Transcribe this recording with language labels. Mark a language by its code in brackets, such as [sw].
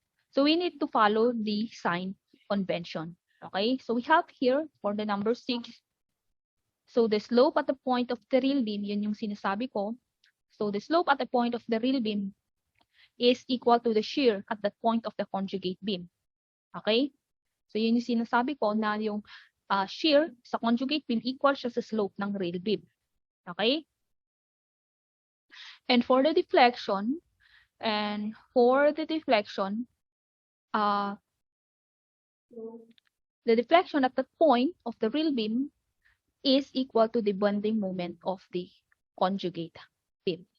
[en] So we need to follow the sign convention. Okay? So we have here for the number 6. So the slope at the point of the real beam, [tl] yun yung sinasabi ko. [en] So the slope at the point of the real beam is equal to the shear at that point of the conjugate beam. Okay? [tl] So yun yung sinasabi ko na yung shear sa conjugate beam equal siya sa slope ng real beam. [en] Okay? And for the deflection, the deflection at the point of the real beam is equal to the bending moment of the conjugate beam.